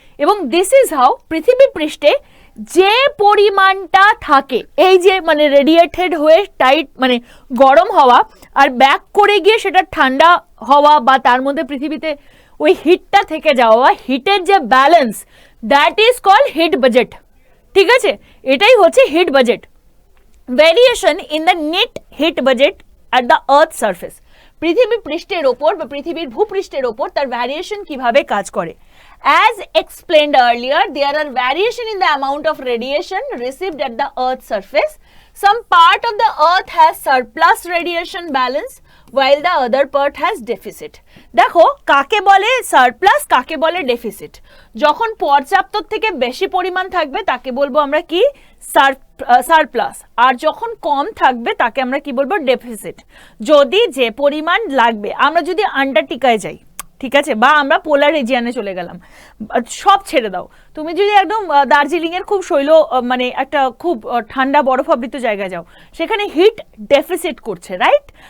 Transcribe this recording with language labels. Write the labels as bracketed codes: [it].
[bn] এবং [en] this is how [bn] পৃথিবী পৃষ্ঠে যে পরিমাণটা থাকে, এই যে মানে রেডিয়েটেড হয়ে টাইট মানে গরম হওয়া আর ব্যাক করে গিয়ে সেটা ঠান্ডা হওয়া, বা তার মধ্যে পৃথিবীতে ওই হিটটা থেকে যাওয়া, হিটের যে balance, [en] That is called heat budget. [bn] ঠিক আছে, এটাই হচ্ছে heat budget. [en] variation in the net heat budget at the earth surface, [bn] পৃথিবী পৃষ্ঠের ওপর বা পৃথিবীর ভূপৃষ্ঠের ওপর তার ভ্যারিয়েশন কিভাবে কাজ করে। [en] As explained earlier, there are variation in the amount of radiation received at the Earth's surface. Some part of the Earth has surplus radiation balance, while the other part has deficit. [bn] দেখো কাকে বলে surplus, কাকে বলে deficit. যখন পর্যাপ্তর থেকে বেশি পরিমাণ থাকবে তাকে বলবো আমরা কি, সারপ্লাস, আর যখন কম থাকবে তাকে আমরা কি বলবো, ডেফিসিট। যদি যে পরিমাণ লাগবে, আমরা যদি আন্টার্কটিকায় যাই, ঠিক আছে, বা আমরা পোলার রিজিয়ানে চলে গেলাম, সব ছেড়ে দাও, তুমি যদি একদম দার্জিলিং এর খুব মানে একটা খুব ঠান্ডা বরফাবৃত জায়গায় যাও, সেখানে হিট ডেফিসিট করছে, রাইট?